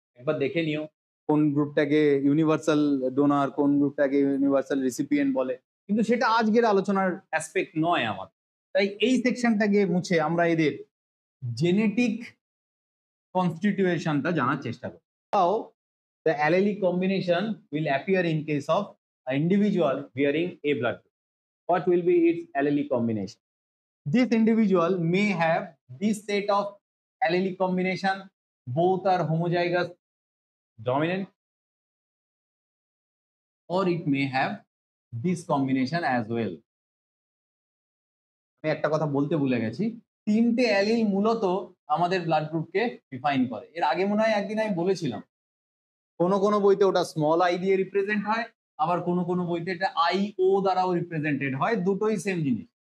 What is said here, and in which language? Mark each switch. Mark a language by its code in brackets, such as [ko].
[bn] একবার দেখে নিও কোন গ্রুপটাকে ইউনিভার্সাল ডোনার, কোন গ্রুপটাকে ইউনিভার্সাল রিসিপিয়েন্ট বলে, কিন্তু সেটা আজকের আলোচনার অ্যাসপেক্ট নয় আমার। তাই এই সেকশনটাকে মুছে আমরা এদের জেনেটিক কনস্টিটিউশনটা জানার চেষ্টা করি। [en] How the allelic combination will appear in case of an individual bearing A blood group. What will be its allelic combination? This individual may have this set of allelic combination, both are homozygous dominant, or it may have this combination as well. [bn] আমি একটা কথা বলতে ভুলে গেছি, 3টে allele মূলত আমাদের blood গ্রুপকে ডিফাইন করে। এর আগে মনে হয় একদিন আমি বলেছিলাম, কোনো বইতে ওটা স্মল আই দিয়ে রিপ্রেজেন্ট হয়, আবার কোনো বইতে এটা আই ও দ্বারাও রিপ্রেজেন্টেড হয়, দুটোই সেম জিনিস।